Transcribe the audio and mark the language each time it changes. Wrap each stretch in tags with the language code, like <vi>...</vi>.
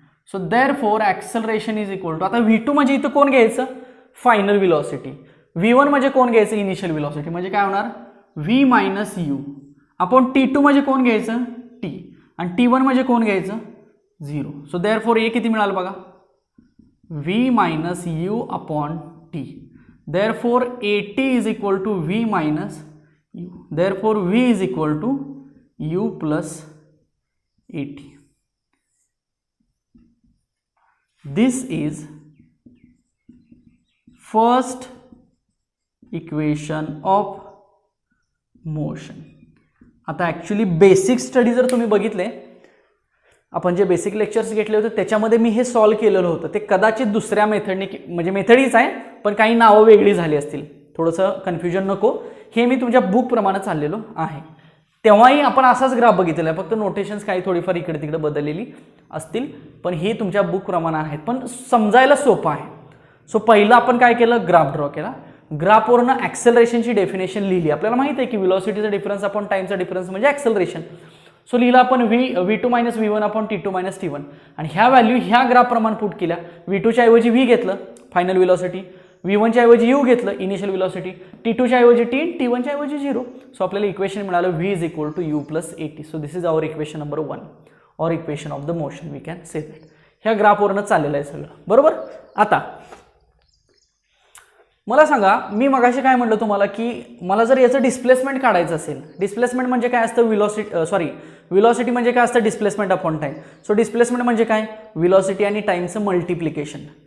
<en>so therefore acceleration is equal to,</en> <mr>आता v2 म्हणजे इथं कोण घ्यायचं, फायनल व्हेलॉसिटी. v1 म्हणजे कोण घ्यायचं, इनिशियल व्हेलॉसिटी. म्हणजे काय होणार, v minus u upon t2 म्हणजे कोण घ्यायचं, t, आणि t1 म्हणजे कोण घ्यायचं, 0. सो देअरफॉर ए किती मिळालं बघा, v minus u upon t.</mr> <en>Therefore AT is equal to V minus U. Therefore V is equal to U plus AT. This is first equation of motion.</en> <mr>आता actually basic study जर तुम्ही बघितले, आपण जे basic lectures घेतले होते त्याच्यामध्ये मी हे सॉल्व केलेलं होतं. ते कदाचित दुसऱ्या मेथडने, म्हणजे मेथड हीच आहे पण काही नावं वेगळी झाली असतील, थोडंसं कन्फ्युजन नको. हे मी तुमच्या बुकप्रमाणे चाललेलो आहे. तेव्हाही आपण असाच ग्राफ बघितलेला आहे, फक्त नोटेशन्स काही थोडीफार इकडे तिकडे बदललेली असतील, पण हे तुमच्या बुकप्रमाणे आहेत, पण समजायला सोपं आहे. सो पहिलं आपण काय केलं, ग्राफ ड्रॉ केला. ग्राफवरनं ॲक्सेलरेशनची डेफिनेशन लिहिली. आपल्याला माहिती आहे की व्हेलॉसिटीचा डिफरन्स अपॉन टाइमचा डिफरन्स म्हणजे ॲक्सेलरेशन. सो लिहिला आपण v2 minus v1 upon t2 minus t1 आणि ह्या व्हॅल्यू ह्या ग्राफप्रमाणे पुट केल्या. v2च्या ऐवजी v घेतलं फायनल व्हेलॉसिटी, v1च्या ऐवजी u घेतलं इनिशियल व्हेलॉसिटी, t2च्या ऐवजी t, t1च्या ऐवजी 0. सो आपल्याला इक्वेशन मिळालं v is equal to u plus at.</mr> <en>So this is our equation number 1 or equation of the motion we can say that.</en> <mr>ह्या ग्राफवरनं चाललेलं आहे सगळं, बरोबर. आता मला सांगा, मी मगाशी काय म्हटलं तुम्हाला की मला जर याचं डिस्प्लेसमेंट काढायचं असेल, डिस्प्लेसमेंट म्हणजे काय असतं, व्हेलॉसिटी म्हणजे काय असतं, displacement upon time. So displacement म्हणजे काय, व्हेलॉसिटी आणि टाइमचं मल्टिप्लिकेशन.</mr>